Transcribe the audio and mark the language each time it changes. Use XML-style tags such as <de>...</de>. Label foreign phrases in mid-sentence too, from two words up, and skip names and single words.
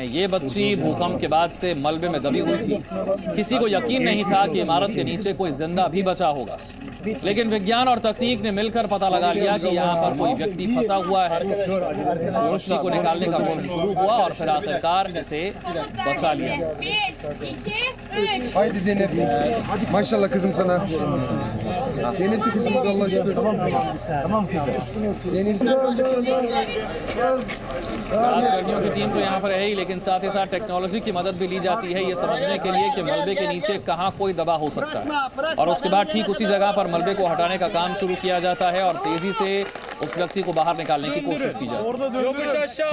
<hi>ये बच्ची भूकंप के बाद से मलबे में दबी हुई थी। किसी को यकीन नहीं था कि इमारत के नीचे कोई जिंदा भी बचा होगा, लेकिन विज्ञान और तकनीक ने मिलकर पता लगा लिया कि यहाँ पर कोई व्यक्ति फंसा हुआ है। बच्ची को निकालने का मिशन शुरू हुआ और फिर आखिरकार इसे बचा लिया।</hi> <tr>Haydi Zeynep. Maşallah kızım sana. Zeynep de kızım Allah'a şükür. Tamam kızım. Zeynep</tr> <hi>कर्मियों की टीम तो यहाँ पर है ही, लेकिन साथ ही साथ टेक्नोलॉजी की मदद भी ली जाती है ये समझने के लिए कि मलबे के नीचे कहाँ कोई दबा हो सकता है। और उसके बाद ठीक उसी जगह पर मलबे को हटाने का काम शुरू किया जाता है और तेजी से उस व्यक्ति को बाहर निकालने की कोशिश की जाती है।</hi>